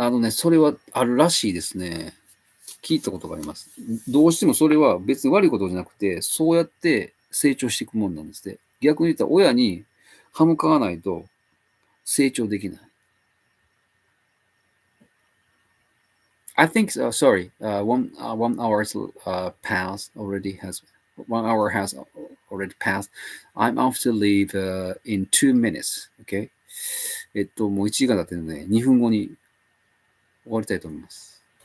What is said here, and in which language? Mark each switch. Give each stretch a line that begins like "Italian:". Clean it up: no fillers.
Japanese: それはあるらしいですね。聞いたことがあります。どうしてもそれは別に悪いことじゃなくて、そうやって成長していくもんなんですって。逆に言ったら親に歯向かわないと成長できない。
English: I think, sorry, one hour's passed already has, 1 hour has already passed. I'm off to leave in 2 minutes. Okay?
Japanese: もう1時間経ってるので、2分後に終わりたいと思います。